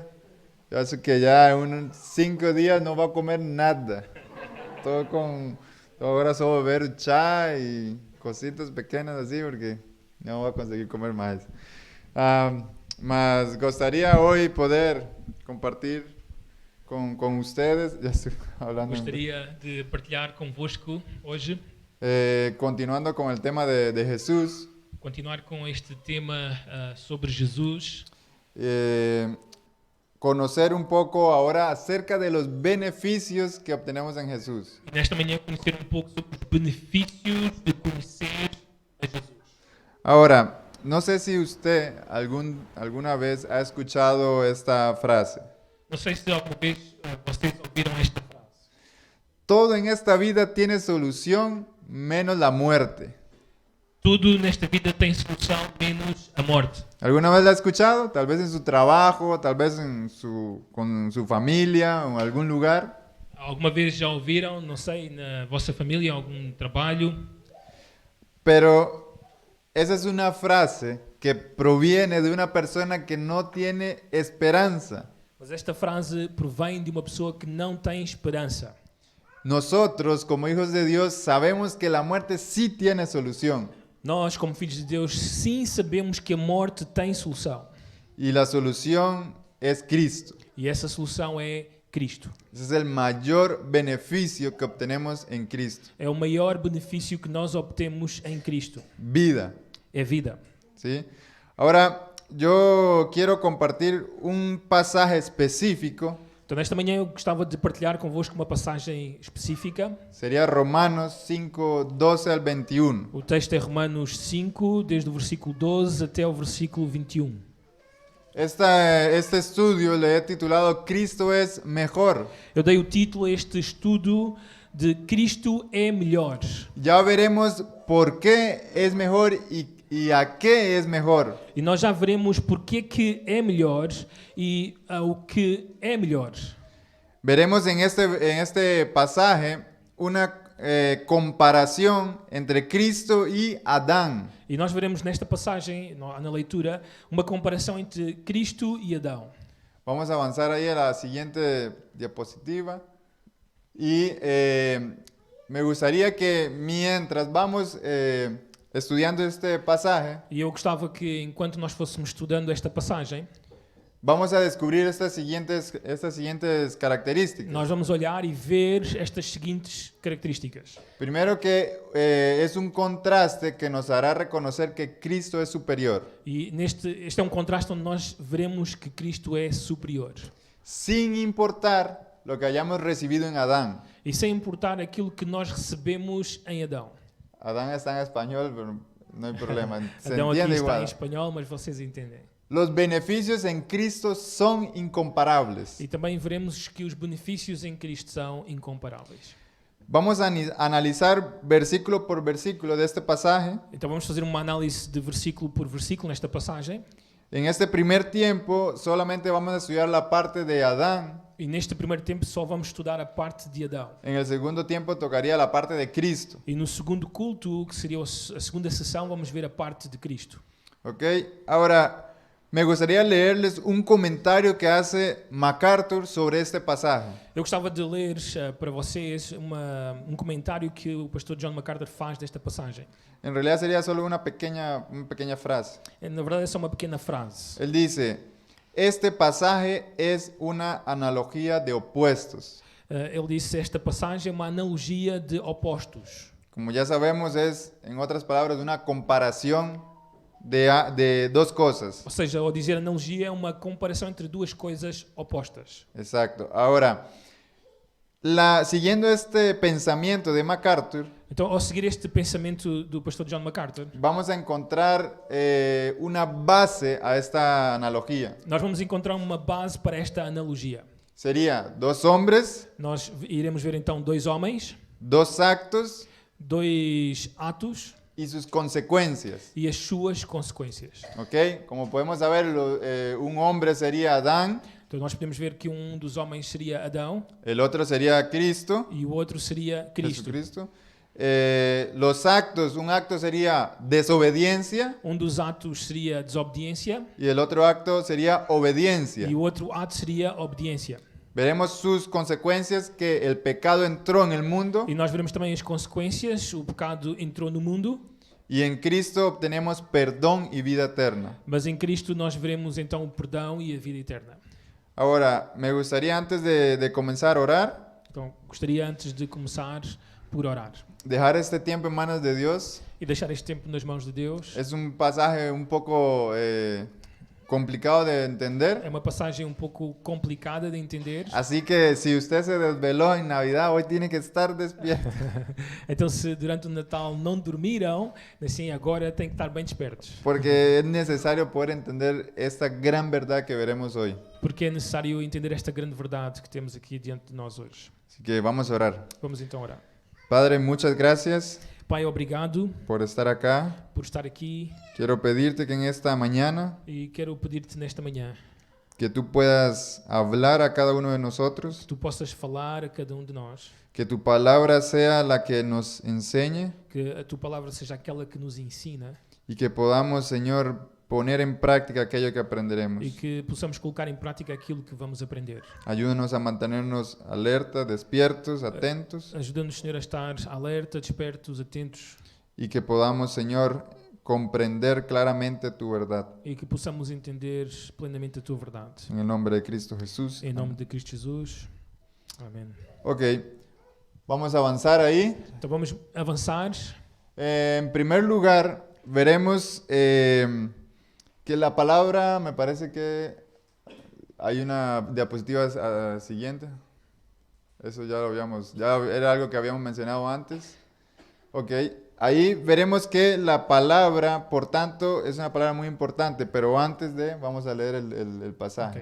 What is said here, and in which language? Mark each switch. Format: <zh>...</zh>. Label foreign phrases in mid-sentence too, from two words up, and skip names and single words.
<es>Yo sé que ya en unos 5 días no va a comer nada. Ahora solo beber chá y cositas pequeñas así porque no voy a conseguir comer más. Mas gustaría hoy poder compartir con ustedes, ya estoy hablando,</es> <pt>Gostaria de partilhar convosco hoje,</pt> <es>continuando con el tema de Jesús.</es> <pt>continuar com este tema sobre Jesus,</pt> <es>Conocer un poco ahora acerca de los beneficios que obtenemos en Jesús.</es> <pt>e nesta manhã conhecer pouco sobre os benefícios de conhecer a Jesus.</pt> <es>Ahora, no sé si usted alguna vez ha escuchado esta frase.</es> <pt>Não sei se alguma vez vocês ouviram esta frase.</pt> <es>Todo en esta vida tiene solución menos la muerte.</es> <pt>Tudo nesta vida tem solução menos a morte.</pt> <es>¿Alguna vez la ha escuchado? Tal vez en su trabajo, tal vez con su familia o en algún lugar.</es> <pt>Alguma vez já ouviram, não sei, na vossa família, algum trabalho?</pt> <es>Pero esa es una frase que proviene de una persona que no tiene esperanza.</es> <pt>Mas esta frase provém de uma pessoa que não tem esperança.</pt> <es>Nosotros, como hijos de Dios, sabemos que la muerte sí tiene solución.</es> <pt>Nós, como filhos de Deus, sim sabemos que a morte tem solução.</pt> <es>Y la solución es Cristo.</es> <pt>E essa solução é Cristo.</pt> <es>Ese es el mayor beneficio que obtenemos en Cristo.</es> <pt>É o maior benefício que nós obtemos em Cristo.</pt> <es>Vida.</es> <pt>É vida.</pt> <es>¿Sí? Ahora, yo quiero compartir un pasaje específico.</es> <pt>Então, nesta manhã eu gostava de partilhar convosco uma passagem específica.</pt> <es>Sería Romanos 5, 12 al 21.</es> <pt>O texto é Romanos 5, desde o versículo 12 até o versículo 21.</pt> <es>Este estudio le he titulado Cristo es mejor.</es> <pt>Eu dei o título a este estudo de Cristo é melhor.</pt> <es>Ya veremos por qué es mejor y a qué es mejor.</es> <pt>E nós já veremos porque que é melhor e o que é melhor.</pt> <es>Veremos en este pasaje una comparación entre Cristo y Adán.</es> <pt>E nós veremos nesta passagem, na leitura, uma comparação entre Cristo e Adão.</pt> <es>Vamos a avanzar ahí a la siguiente diapositiva. Y me gustaría que mientras vamos estudiando este pasaje,</es> <pt>E eu gostava que, enquanto nós fôssemos estudando esta passagem,</pt> <es>vamos a descubrir estas siguientes características.</es> <pt>nós vamos olhar e ver estas seguintes características.</pt> <es>Primero que es un contraste que nos hará reconocer que Cristo es superior,</es> <pt>E este é um contraste onde nós veremos que Cristo é superior.</pt> <es>sin importar lo que hayamos recibido en Adán.</es> <pt>E sem importar aquilo que nós recebemos em Adão.</pt> <es>Adán está en español, pero no hay problema, se</es> <pt>Adão aqui</pt> <es>entiende</es> <pt>está em</pt> <es>igual.</es> <pt>espanhol, mas vocês entendem.</pt> <es>Los beneficios en Cristo son incomparables.</es> <pt>E também veremos que os benefícios em Cristo são incomparáveis.</pt> <es>Vamos a analizar versículo por versículo de este pasaje.</es> <pt>Então vamos fazer uma análise de versículo por versículo nesta passagem.</pt> <es>En este primer tiempo solamente vamos a estudiar la parte de Adán.</es> <pt>E neste primeiro tempo só vamos estudar a parte de Adão.</pt> <es>En el segundo tiempo tocaría la parte de Cristo.</es> <pt>E no segundo culto, que seria a segunda sessão, vamos ver a parte de Cristo.</pt> <es>¿Ok? Ahora, me gustaría leerles un comentario que hace MacArthur sobre este pasaje.</es> <pt>Eu gostava de ler para vocês um comentário que o pastor John MacArthur faz desta passagem.</pt> <es>En realidad sería solo una pequeña frase.</es> <pt>Na verdade é só uma pequena frase.</pt> <es>Él dice, este pasaje es una analogía de opuestos.</es> <pt>Ele disse, esta passagem é uma analogia de opostos.</pt> <es>Como ya sabemos, es, en otras palabras, una comparación de dos cosas.</es> <pt>Ou seja, ao dizer analogia, é uma comparação entre duas coisas opostas.</pt> <es>Exacto. Ahora, siguiendo este pensamiento de MacArthur,</es> <pt>Então, ao seguir este pensamento do pastor John MacArthur,</pt> <es>vamos a encontrar una base a esta analogía.</es> <pt>nós vamos encontrar uma base para esta analogia.</pt> <es>Sería dos hombres,</es> <pt>Nós iremos ver então dois homens,</pt> <es>dos actos</es> <pt>dois atos</pt> <es>y sus consecuencias.</es> <pt>e as suas consequências.</pt> <es>¿Ok? Como podemos saber, un hombre sería Adán,</es> <pt>Então nós podemos ver que um dos homens seria Adão</pt> <es>el otro sería Cristo,</es> <pt>e o outro sería Cristo.</pt> <es>Jesucristo. Los actos, un acto sería desobediencia</es> <pt>dos atos seria desobediência</pt> <es>y el otro acto sería obediencia.</es> <pt>e o outro ato seria obediência.</pt> <es>Veremos sus consecuencias, que el pecado entró en el mundo</es> <pt>E nós veremos também as consequências. O pecado entrou no mundo,</pt> <es>y en Cristo obtenemos perdón y vida eterna.</es> <pt>mas em Cristo nós veremos então o perdão e a vida eterna.</pt> <es>Ahora, me gustaría antes de comenzar a orar,</es> <pt>Então, gostaria antes de começar por orar</pt> <es>dejar este tiempo en manos de Dios.</es> <pt>e deixar este tempo nas mãos de Deus.</pt> <es>Es un pasaje un poco complicado de entender.</es> <pt>É uma passagem um pouco complicada de entender.</pt> <es>Así que si usted se desveló en Navidad, hoy tiene que estar despierto.</es> <pt>Então, se durante o Natal não dormiram, assim agora tem que estar bem despertos,</pt> <es>Porque es necesario poder entender esta gran verdad que veremos hoy.</es> <pt>porque é necessário entender esta grande verdade que temos aqui diante de nós hoje.</pt> <es>Así que vamos a orar.</es> <pt>Vamos então orar.</pt> <es>Padre, muchas gracias</es> <pt>Pai, obrigado</pt> <es>por estar acá.</es> <pt>por estar aqui</pt> <es>Quiero pedirte que en esta mañana</es> <pt>e quero pedir-te nesta manhã</pt> <es>que tú puedas hablar a cada uno de nosotros,</es> <pt>que tu possas falar a cada de nós,</pt> <es>que tu palabra sea la que nos enseñe</es> <pt>que a tua palavra seja aquela que nos ensina</pt> <es>y que podamos, Señor, poner en práctica aquello que aprenderemos.</es> <pt>e que possamos colocar em prática aquilo que vamos aprender.</pt> <es>Ayúdanos a mantenernos alerta, despiertos, atentos</es> <pt>Ajuda-nos, Senhor, a estar alerta, despertos, atentos</pt> <es>y que podamos, Señor, comprender claramente tu verdad.</es> <pt>e que possamos entender plenamente a tua verdade.</pt> <es>En el nombre de Cristo Jesús.</es> <pt>Em nome de Cristo Jesus. Amém.</pt> <es>Ok, vamos a avanzar ahí.</es> <pt>Então vamos avançar.</pt> <es>En primer lugar, veremos que la palabra, me parece que hay una diapositiva siguiente. Eso ya lo habíamos, ya era algo que habíamos mencionado antes. Ok, ahí veremos que la palabra, por tanto, es una palabra muy importante, pero antes de, vamos a leer el pasaje.</es>